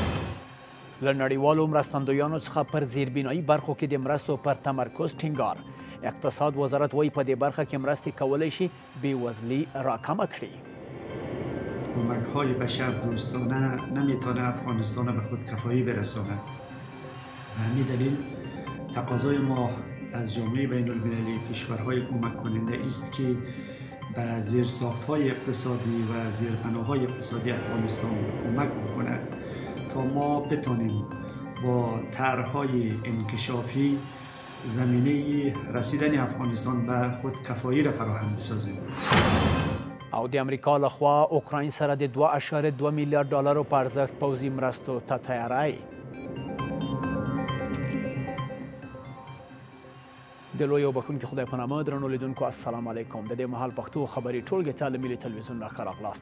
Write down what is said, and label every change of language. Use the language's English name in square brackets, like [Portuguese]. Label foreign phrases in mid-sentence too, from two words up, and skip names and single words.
[Pashto] له نړیوالو مرستندویانو څخه پر زیربنایي برخو کې د مرستو پر تمرکز ټینګار. اقتصاد وزارت وایي په دې برخه کې مرستې کولی شي بېوزلي راکمه کړي. [Persian] کمک‌های بشر دوستانه نمیتونه افغانستان به خودکفایی برساند. به همین دلیل تقاضای ما از جامعه بین المللی کشورهای کمک کننده است که به زیرساخت‌های اقتصادی و زیربناهای اقتصادی افغانستان کمک بکند تا ما بتانیم با طرح‌های انکشافی زمینه رسیدن افغانستان به خودکفایی را فراهم بسازیم. [Pashto] او د امریکا لخوا اوکراین سره د 2.2 میلیارد ډالرو په ارزښت پوځي مرستو ته تیاری. د لوی او بخښونکي خدای په نامه درنو لیدونکو [Arabic] السلام علیکم. [Pashto] د دې مهال پښتو خبري ټولګې ته له ملي تلویزیون نه ښه راغلاست.